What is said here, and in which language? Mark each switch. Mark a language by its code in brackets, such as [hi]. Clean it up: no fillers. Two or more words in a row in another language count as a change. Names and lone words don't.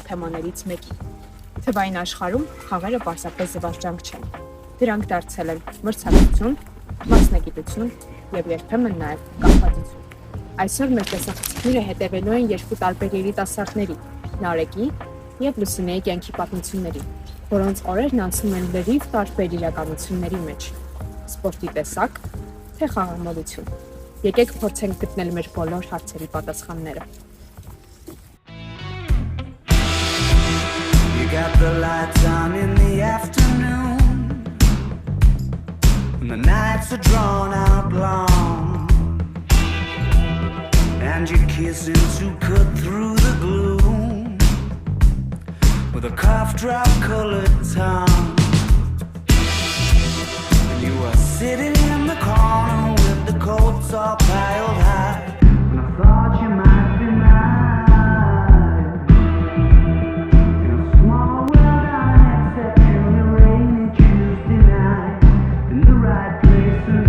[hy] թեմաներից մեկին։ Թվային աշխարհում խաղերը պարզապես զվարճանք չեն։ Դրանք դարձել են մրցակցություն, մասնագիտություն եւ երբեմն նաեւ կապվածություն։ Այսօր մեր տեսախցիկները հետևելու են երկու տարբեր երիտասարդների՝ Նարեկի եւ Լուսինեի կյանքի պատմությունների, որոնց օրերն անցնում են լրիվ տարբեր իրականությունների մեջ։ Սպորտի տեսակ, թե խաղամոլություն։ Եկեք փորձենք գտնել մեր բոլոր հարցերի պատասխանները։ [en] You got the lights on in the afternoon when the nights are drawn out long and you're kissing to cut through the gloom with a cough drop colored tongue. You were sitting in the corner with the coats all piled high, and I thought you might be mine. In a small world unexceptionally rainy Tuesday night, in the right place.